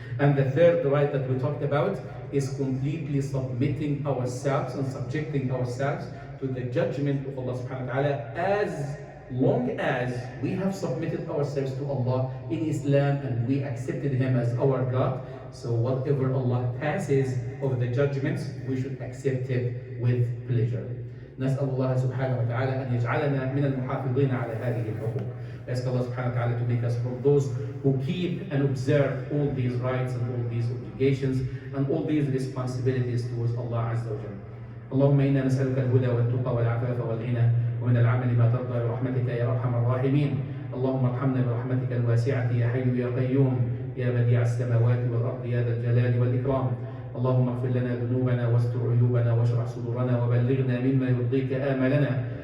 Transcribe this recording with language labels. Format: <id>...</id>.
<en>And the third right that we talked about is completely submitting ourselves and subjecting ourselves to the judgment of Allah subhanahu wa ta'ala, as long as we have submitted ourselves to Allah in Islam and we accepted Him as our God. So whatever Allah passes of the judgments, we should accept it with pleasure.</en> <ar>نسأل الله سبحانه وتعالى أن يجعلنا من المحافظين على هذه الحقوق.</ar> <en>We ask Allah subhanahu wa ta'ala to make us from those who keep and observe all these rights and all these obligations and all these responsibilities towards Allah Azza wa Jalla.</en> <ar>اللهم إنا نسألك الهدى والتقى والعفاف والغنى ومن العمل ما ترضى برحمتك يا أرحم الراحمين. اللهم ارحمنا برحمتك الواسعة يا حي يا قيوم يا بديع السماوات والأرض يا ذا الجلال والإكرام. اللهم اغفر لنا ذنوبنا واستر عيوبنا واشرح صدورنا وبلغنا مما يرضيك آملنا.</ar>